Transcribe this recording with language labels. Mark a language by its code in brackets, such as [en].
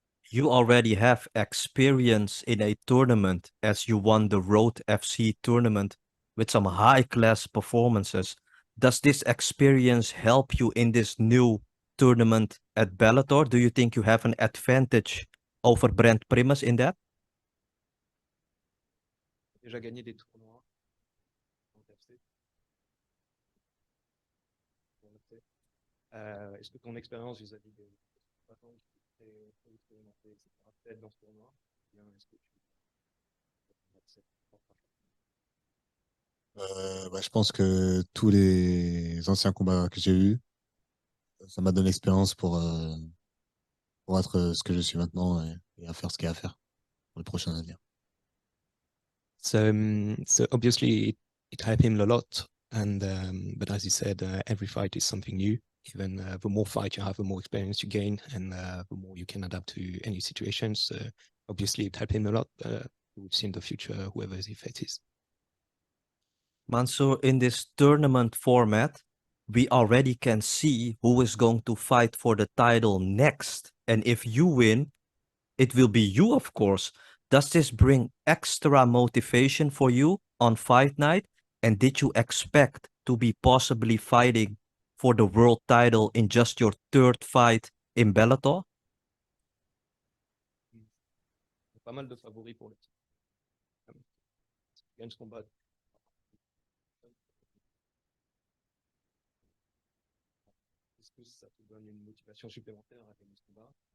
[en] You already have experience in a tournament as you won the Road FC tournament with some high-class performances. Does this experience help you in this new tournament at Bellator? Do you think you have an advantage over Brent Primus in that? [fr] Déjà gagné des tournois en TFC. Est-ce que ton expérience vis-à-vis des combattants qui étaient très expérimentés, etc., peut-être dans ce tournoi, ou bien est-ce que tu acceptes Bah, je pense que tous les anciens combats que j'ai eus, ça m'a donné l'expérience pour être ce que je suis maintenant et à faire ce qu'il y a à faire pour les prochaines années. [en] So obviously it helped him a lot, and but as he said, every fight is something new. Even the more fight you have, the more experience you gain, and the more you can adapt to any situation. So obviously it helped him a lot. We'll see in the future whoever he faces. Mansour, in this tournament format, we already can see who is going to fight for the title next. And if you win, it will be you, of course. Does this bring extra motivation for you on fight night? And did you expect to be possibly fighting for the world title in just your third fight in Bellator? [fr] Pas mal de favoris pour le titre. Si tu gagnes ce combat, est-ce que ça te donne une motivation supplémentaire à gagner ce combat?